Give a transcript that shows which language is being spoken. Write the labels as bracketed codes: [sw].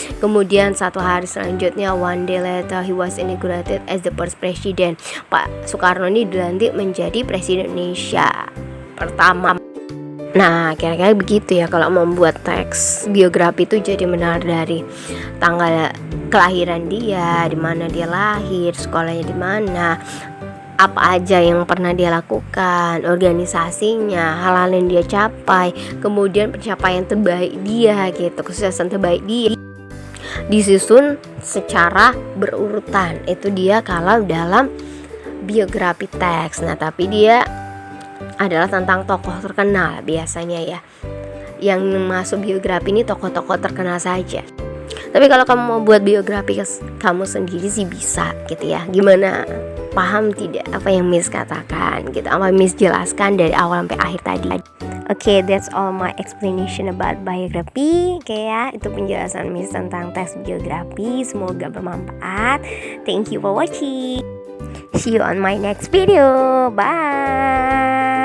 [id] Kemudian satu hari selanjutnya, [en] one day later he was inaugurated as the first president. [id] Pak Soekarno ini dilantik menjadi presiden Indonesia pertama. Nah, kira-kira begitu ya kalau membuat teks biografi itu, jadi benar dari tanggal kelahiran dia, di mana dia lahir, sekolahnya di mana, apa aja yang pernah dia lakukan, organisasinya, hal-hal yang dia capai, kemudian pencapaian terbaik dia gitu, kesuksesan terbaik dia disusun secara berurutan. Itu dia kalau dalam biografi teks. Nah, tapi dia adalah tentang tokoh terkenal biasanya ya. Yang masuk biografi ini tokoh-tokoh terkenal saja. Tapi kalau kamu mau buat biografi kamu sendiri sih bisa gitu ya. Gimana? Paham tidak apa yang Miss katakan gitu, apa Miss jelaskan dari awal sampai akhir tadi. [en] Okay, that's all my explanation about biography. [id] Okay ya, itu penjelasan Miss tentang teks biografi. Semoga bermanfaat. [en] Thank you for watching. See you on my next video. Bye.